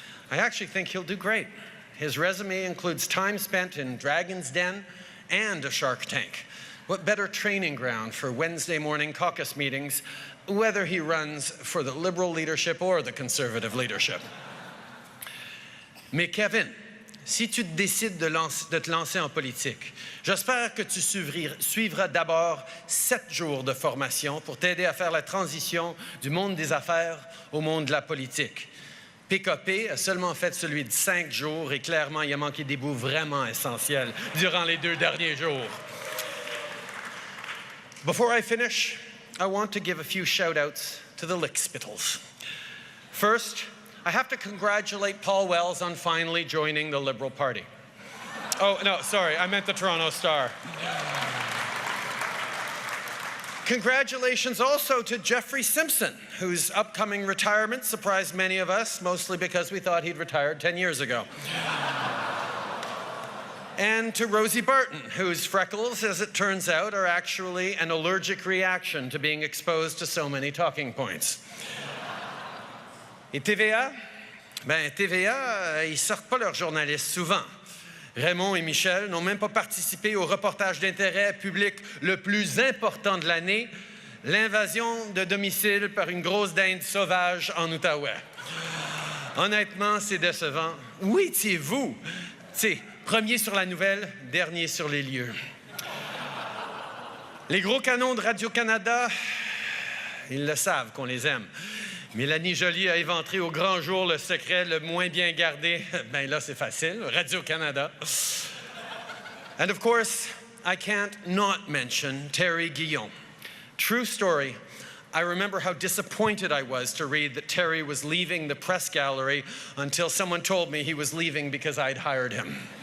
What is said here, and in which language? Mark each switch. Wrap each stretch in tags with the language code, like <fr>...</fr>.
<en>I actually think he'll do great. His resume includes time spent in Dragon's Den and a Shark Tank. What better training ground for Wednesday morning caucus meetings, whether he runs for the Liberal leadership or the Conservative leadership.</en> <fr>Mais Kevin, si tu décides de te lancer en politique, j'espère que tu suivras d'abord 7 jours de formation pour t'aider à faire la transition du monde des affaires au monde de la politique. PKP a seulement fait celui de 5 jours et clairement, il a manqué des bouts vraiment essentiels durant les 2 derniers jours.</fr> <en>Before I finish, I want to give a few shout-outs to the lickspittles. First, I have to congratulate Paul Wells on finally joining the Liberal Party. Oh, no, sorry, I meant the Toronto Star. Congratulations also to Jeffrey Simpson, whose upcoming retirement surprised many of us, mostly because we thought he'd retired 10 years ago. And to Rosie Barton, whose freckles, as it turns out, are actually an allergic reaction to being exposed to so many talking points.</en> <fr>Et TVA? Ben, TVA, ils sortent pas leurs journalistes souvent. Raymond et Michel n'ont même pas participé au reportage d'intérêt public le plus important de l'année, l'invasion de domicile par une grosse dinde sauvage en Outaouais. Honnêtement, c'est décevant. Où étiez-vous? Tu sais, premier sur la nouvelle, dernier sur les lieux. Les gros canons de Radio-Canada, ils le savent qu'on les aime. Mélanie Joly a éventré au grand jour le secret le moins bien gardé. Ben là, c'est facile, Radio-Canada.</fr> <en>And of course, I can't not mention Terry Guillon. True story, I remember how disappointed I was to read that Terry was leaving the press gallery until someone told me he was leaving because I'd hired him.</en>